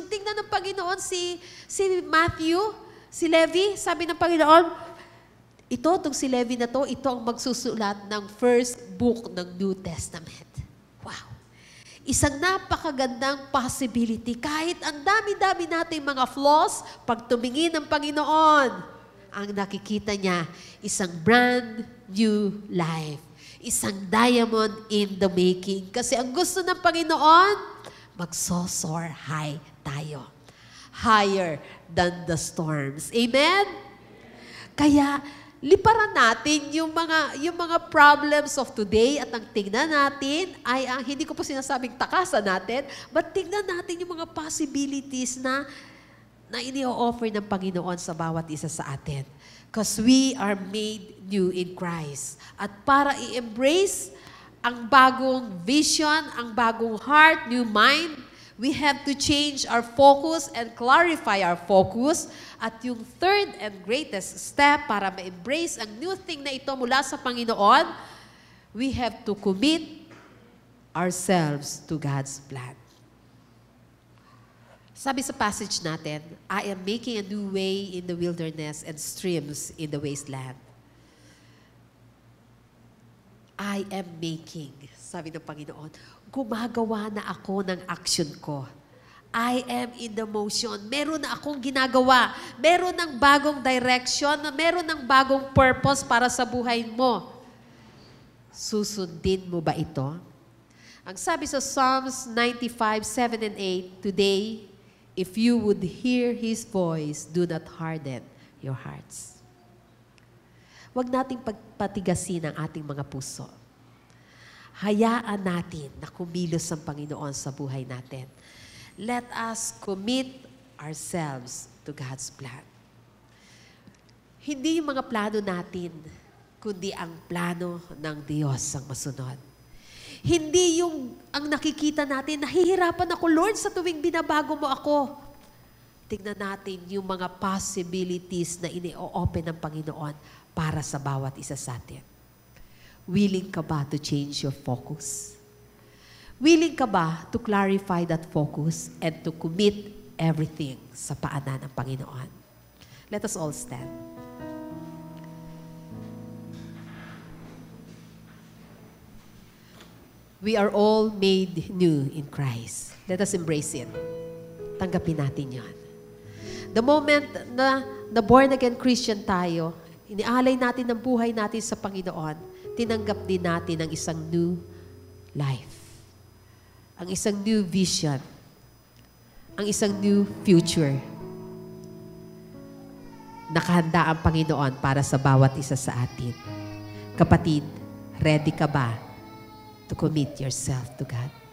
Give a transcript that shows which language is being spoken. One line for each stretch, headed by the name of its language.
Filipino: Nung tingnan ng Panginoon si Matthew, si Levi, sabi ng Panginoon, itong si Levi na to, ito ang magsusulat ng first book ng New Testament. Wow! Isang napakagandang possibility. Kahit ang dami-dami nating mga flaws, pag tumingin ng Panginoon, ang nakikita niya, isang brand new life.
English: Isang diamond in the making.
Filipino: Kasi ang gusto ng Panginoon, magsosoar high tayo.
English: Higher than the storms.
Filipino: Amen? Kaya, liparan natin yung mga
English: problems of today
Filipino: at ang tingnan natin ay hindi ko po sinasabing takasan natin, but tingnan natin yung mga possibilities na ini-offer ng Panginoon sa bawat isa sa atin.
English: Because we are made new in Christ.
Filipino: At para i-embrace ang bagong vision, ang bagong heart,
English: new mind, we have to change our focus and clarify our focus. At yung third and greatest step
Filipino: para ma-embrace ang
English: new thing
Filipino: na ito mula sa Panginoon,
English: we have to commit ourselves to God's plan.
Filipino: Sabi sa passage natin,
English: I am making a new way in the wilderness and streams in the wasteland. I am making,
Filipino: sabi ng Panginoon, gumagawa na ako ng action ko.
English: I am in the motion.
Filipino: Meron na akong ginagawa. Meron ng bagong direction, meron ng bagong purpose para sa buhay mo. Susundin mo ba ito? Ang sabi sa
English: Psalms 95:7 and 8, today, if you would hear His voice, do not harden your hearts.
Filipino: Huwag nating pagpatigasin ang ating mga puso. Hayaan natin na kumilos ang Panginoon sa buhay natin.
English: Let us commit ourselves to God's plan.
Filipino: Hindi yung mga plano natin, kundi ang plano ng Diyos ang masunod. Hindi yung ang nakikita natin, nahihirapan ako, Lord, sa tuwing binabago mo ako. Tingnan natin yung mga possibilities na ini-open ng Panginoon para sa bawat isa sa atin.
English: Willing ka ba to change your focus? Willing ka ba to clarify that focus and to commit everything
Filipino: sa paanan ng Panginoon?
English: Let us all stand. We are all made new in Christ. Let us embrace it.
Filipino: Tanggapin natin yan.
English: The moment
Filipino: na born-again Christian tayo, inialay natin ang buhay natin sa Panginoon, tinanggap din natin ang isang new life. Ang isang new vision. Ang isang new future. Nakahanda ang Panginoon para sa bawat isa sa atin.
English: Kapatid, ready ka ba to commit yourself to God?